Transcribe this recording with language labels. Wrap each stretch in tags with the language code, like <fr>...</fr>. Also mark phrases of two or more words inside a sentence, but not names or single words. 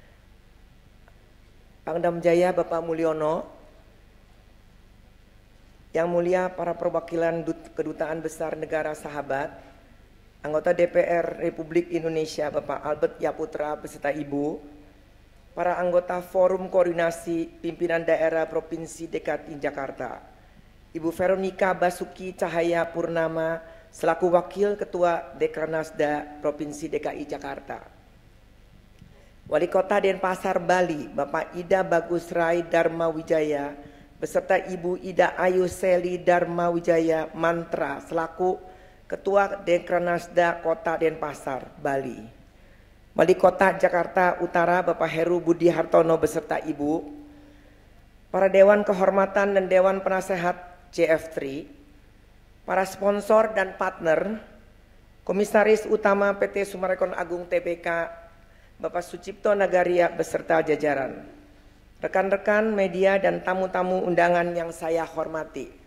<id>Pangdam Jaya Bapak Mulyono, yang mulia para perwakilan Kedutaan Besar Negara Sahabat, anggota DPR Republik Indonesia Bapak Albert Yaputra beserta Ibu, para anggota Forum Koordinasi Pimpinan Daerah Provinsi DKI Jakarta, Ibu Veronica Basuki Cahaya Purnama selaku Wakil Ketua Dekranasda Provinsi DKI Jakarta, Wali Kota Denpasar Bali Bapak Ida Bagus Rai Dharma Wijaya beserta Ibu Ida Ayu Seli Dharma Wijaya Mantra selaku Ketua Dekranasda Kota Denpasar Bali, Wali Kota Jakarta Utara Bapak Heru Budi Hartono beserta Ibu, para Dewan Kehormatan dan Dewan Penasehat JF3, para sponsor dan partner, Komisaris Utama PT Sumarekon Agung Tbk Bapak Sucipto Nagaria beserta jajaran, rekan-rekan media dan tamu-tamu undangan yang saya hormati.</id>